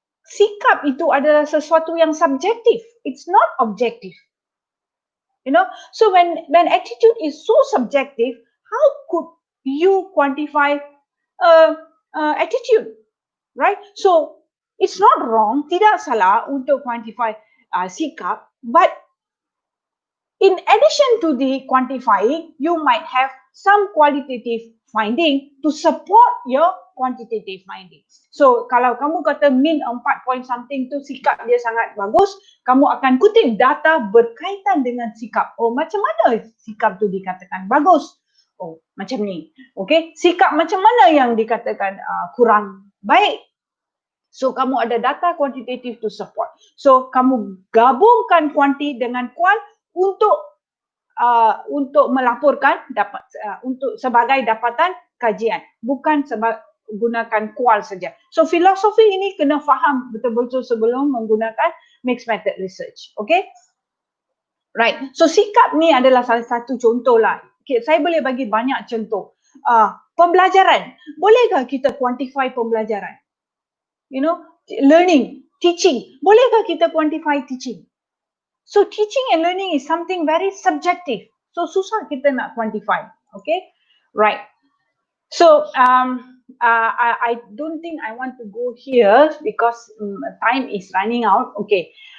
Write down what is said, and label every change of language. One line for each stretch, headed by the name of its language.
Malay: Sikap itu adalah sesuatu yang subjektif.
English: It's not objective. You know, so when attitude is so subjective, how could you quantify attitude, right? So it's not wrong,
Malay: tidak salah untuk quantify sikap,
English: but in addition to the quantifying, you might have some qualitative finding to support your quantitative finding.
Malay: So kalau kamu kata mean 4 point something tu sikap dia sangat bagus, kamu akan kutip data berkaitan dengan sikap. Macam mana sikap tu dikatakan bagus? Macam ni. Okay, sikap macam mana yang dikatakan kurang baik? So kamu ada data quantitative
English: to support.
Malay: So kamu gabungkan kuanti dengan kual untuk melaporkan untuk sebagai dapatan kajian, bukan gunakan kual saja. So filosofi ini kena faham betul-betul sebelum menggunakan mixed method research. Okay? Right. So sikap ni adalah salah satu contoh lah. Okay, saya boleh bagi banyak contoh. Pembelajaran. Bolehkah kita quantify pembelajaran?
English: You know, learning, teaching.
Malay: Bolehkah kita
English: quantify teaching? So teaching and learning is something very subjective. So
Malay: susah kita nak quantify.
English: Okay? Right. So I don't think I want to go here because time is running out. Okay.